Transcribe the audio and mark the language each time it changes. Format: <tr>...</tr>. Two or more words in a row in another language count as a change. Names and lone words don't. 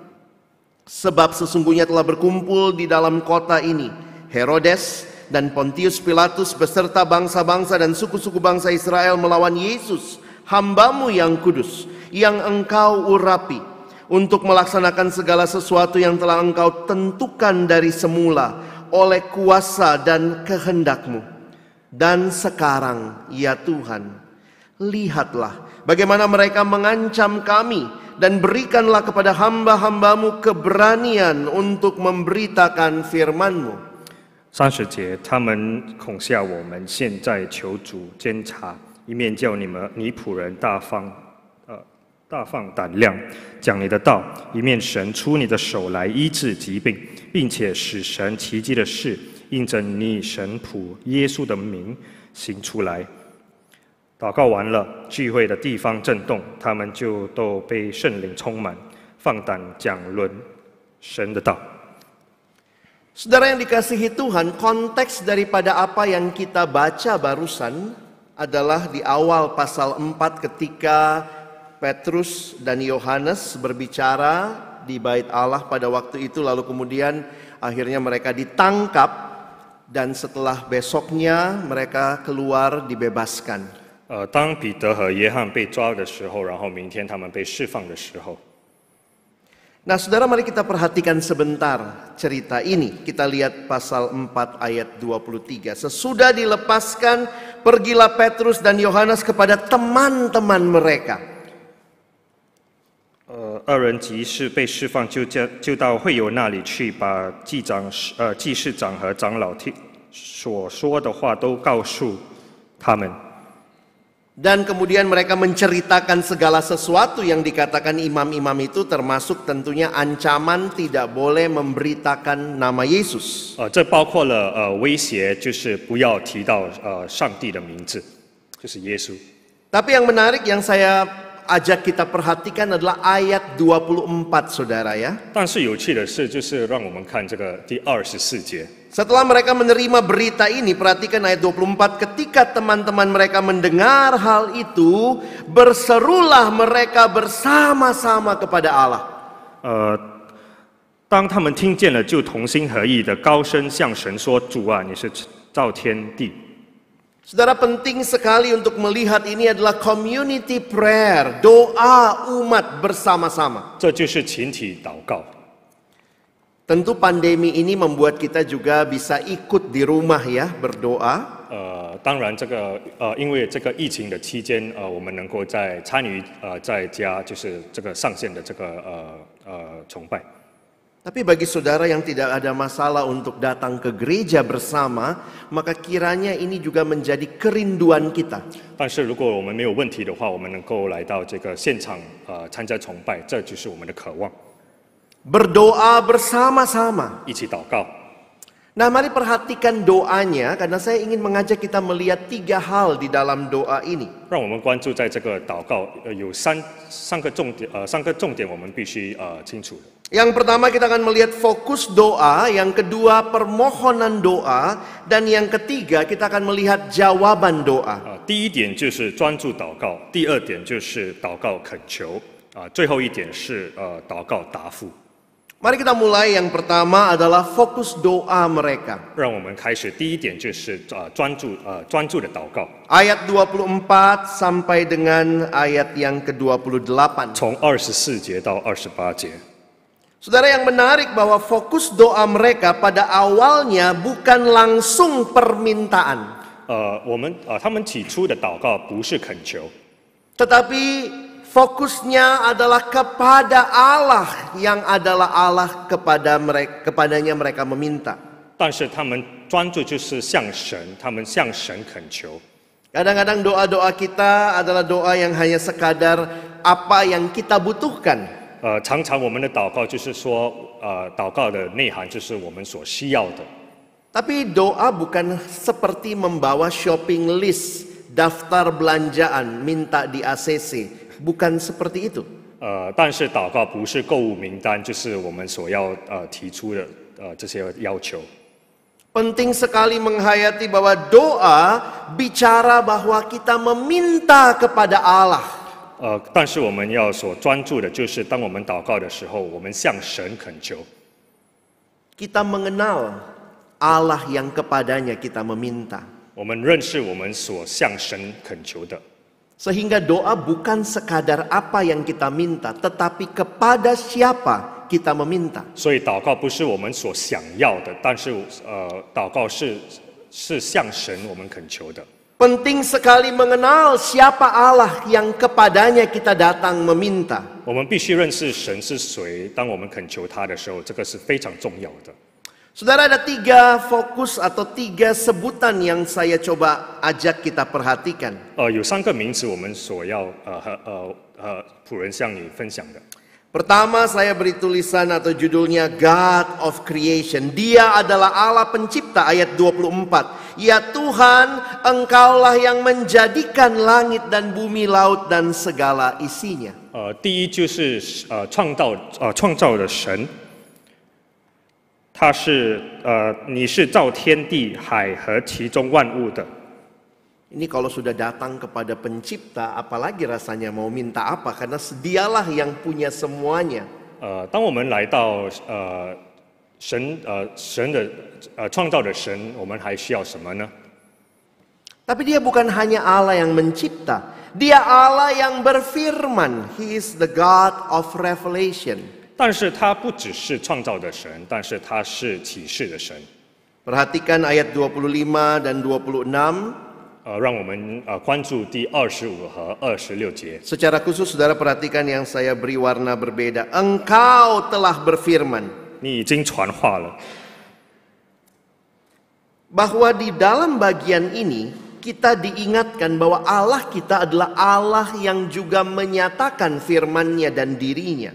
<id>Sebab sesungguhnya telah berkumpul di dalam kota ini Herodes dan Pontius Pilatus beserta bangsa-bangsa dan suku-suku bangsa Israel melawan Yesus, hamba-Mu yang kudus, yang Engkau urapi, untuk melaksanakan segala sesuatu yang telah Engkau tentukan dari semula oleh kuasa dan kehendak-Mu. Dan sekarang, ya Tuhan, lihatlah bagaimana mereka mengancam kami, dan berikanlah kepada hamba-hamba-Mu keberanian untuk memberitakan firman-Mu."</id> <zh>30 节，他们恐吓我们，现在求主监察，一面叫你仆人大放胆量，讲你的道，一面神出你的手来医治疾病，并且使神奇迹的事印着你神仆耶稣的名行出来。祷告完了，聚会的地方震动，他们就都被圣灵充满，放胆讲论神的道。</zh> <id>Saudara yang dikasihi Tuhan, konteks daripada apa yang kita baca barusan adalah di awal pasal 4 ketika Petrus dan Yohanes berbicara di bait Allah pada waktu itu, lalu kemudian akhirnya mereka ditangkap dan setelah besoknya mereka keluar dibebaskan.</id> <zh>当彼得和约翰被抓的时候，然后明天他们被释放的时候。</zh> <id>Nah saudara, mari kita perhatikan sebentar cerita ini. Kita lihat pasal 4 ayat 23. Sesudah dilepaskan, pergilah Petrus dan Yohanes kepada teman-teman mereka.</id> <zh>二人即是被释放，就到会友那里去，把祭司长和长老所说的话都告诉他们。</zh> <id>Dan kemudian mereka menceritakan segala sesuatu yang dikatakan imam-imam itu, termasuk tentunya ancaman tidak boleh memberitakan nama Yesus.</id> <zh>这包括了威胁，就是不要提到上帝的名字，就是耶稣。</zh> <id>Tapi yang menarik yang saya ajak kita perhatikan adalah ayat 24, saudara ya.</id> <zh>但是有趣的是，就是让我们看这个第24节。</zh> <id>Setelah mereka menerima berita ini, perhatikan ayat 24, ketika teman-teman mereka mendengar hal itu, berserulah mereka bersama-sama kepada Allah.</id> <zh>当他们听见了，就同心合意的高声向神说：“主啊，你是造天地。”</zh> <id>Saudara, penting sekali untuk melihat ini adalah</id> <en>community prayer,</en> <id>doa umat bersama-sama.</id> <zh>这就是群体祷告。</zh> <id>Tentu pandemi ini membuat kita juga bisa ikut di rumah ya, berdoa.</id> <zh>当然因为这个疫情的期间，我们能够参与在家，就是这个上线的这个崇拜。</zh> <id>Tapi bagi saudara yang tidak ada masalah untuk datang ke gereja bersama, maka kiranya ini juga menjadi kerinduan kita.</id> <zh>但是如果我们没有问题的话，我们能够来到这个现场参加崇拜，这就是我们的渴望。</zh> <id>Berdoa bersama-sama.</id> <zh>一起祷告。</zh> <id>Nah, mari perhatikan doanya karena saya ingin mengajak kita melihat 3 hal di dalam doa ini.</id> <zh>让我们关注在这个祷告，有三个重点，我们必须清楚的。</zh> <id>Yang pertama kita akan melihat fokus doa, yang kedua permohonan doa, dan yang ketiga kita akan melihat jawaban doa.</id> <zh>第一点就是专注祷告，第二点就是祷告恳求，最后一点是祷告答复。</zh> <id>Mari kita mulai, yang pertama adalah fokus doa mereka.</id> <zh>让我们开始，第一点就是专注的祷告。</zh> <id>Ayat 24 sampai dengan ayat yang ke-28.</id> <zh>从24节到28节。</zh> <id>Saudara, yang menarik bahwa fokus doa mereka pada awalnya bukan langsung permintaan.</id> <zh>他们起初的祷告不是恳求，</zh> <id>Tetapi fokusnya adalah kepada Allah yang adalah Allah kepadanya mereka meminta.</id> <zh>但是他们专注就是向神，他们向神恳求。</zh> <id>Kadang-kadang doa-doa kita adalah doa yang hanya sekadar apa yang kita butuhkan.</id> <zh>常常我们的祷告就是说，祷告的内涵就是我们所需要的。</zh> <id>Tapi doa bukan seperti membawa</id> <en>shopping list,</en> <id>daftar belanjaan, minta di ACC. Bukan seperti itu.</id> <zh>但是祷告不是购物名单，就是我们所要提出的这些要求。</zh> <id>Penting sekali menghayati bahwa doa bicara bahwa kita meminta kepada Allah.</id> <zh>但是我们要所专注的就是当我们祷告的时候，我们向神恳求。</zh> <id>Kita mengenal Allah yang kepadanya kita meminta.</id> <zh>我们认识我们所向神恳求的。</zh> <id>Sehingga doa bukan sekadar apa yang kita minta, tetapi kepada siapa kita meminta.</id> <zh>所以祷告不是我们所想要的，但是祷告是向神我们恳求的。</zh> <id>Penting sekali mengenal siapa Allah yang kepadanya kita datang meminta.</id> <zh>我们必须认识神是谁，当我们恳求他的时候，这个是非常重要的。</zh> <id>Saudara, ada 3 fokus atau 3 sebutan yang saya coba ajak kita perhatikan.</id> <zh>有3个名词我们所要仆人向你分享的。</zh> <id>Pertama, saya beri tulisan atau judulnya</id> <en>God of Creation.</en> <id>Dia adalah Allah pencipta, ayat 24. Ya Tuhan, Engkaulah yang menjadikan langit dan bumi, laut dan segala isinya.</id> <zh>第一就是创造的神，他是你是造天地海和其中万物的。</zh> <id>Ini kalau sudah datang kepada pencipta, apalagi rasanya mau minta apa? Karena dialah yang punya semuanya.</id> <zh>当我们来到神的创造的神，我们还需要什么呢？</zh> <id>Tapi dia bukan hanya Allah yang mencipta. Dia Allah yang berfirman.</id> <en>He is the God of revelation.</en> <zh>但是他不只是创造的神，但是他是启示的神。</zh> <id>Perhatikan ayat 25 dan 26.</id> <zh>让我们关注第25和26节。</zh> <id>Secara khusus saudara perhatikan yang saya beri warna berbeda. Engkau telah berfirman.</id> <zh>你已经传话了。</zh> <id>Bahwa di dalam bagian ini kita diingatkan bahwa Allah kita adalah Allah yang juga menyatakan firman-Nya dan dirinya.</id>